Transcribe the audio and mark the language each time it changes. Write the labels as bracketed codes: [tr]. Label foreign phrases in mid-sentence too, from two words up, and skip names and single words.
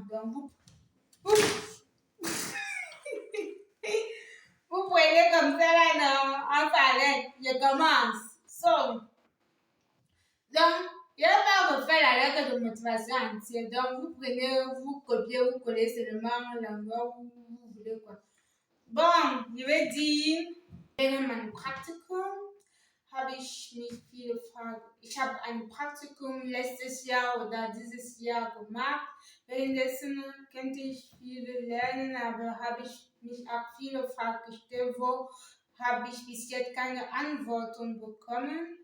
[fr] Donc, vous prenez comme ça là, non? En parlait. Je commence. So. Donc, je ne vais pas refaire la lettre de motivation entière. Donc, vous prenez, vous copiez, vous collez seulement l'endroit où vous voulez, quoi. Bon, je vais dire, [de] während meinem Praktikum habe ich habe ein Praktikum letztes Jahr oder dieses Jahr gemacht. Währenddessen könnte ich viel lernen, aber habe ich mich auch viele Fragen gestellt, wo habe ich bis jetzt keine Antworten bekommen.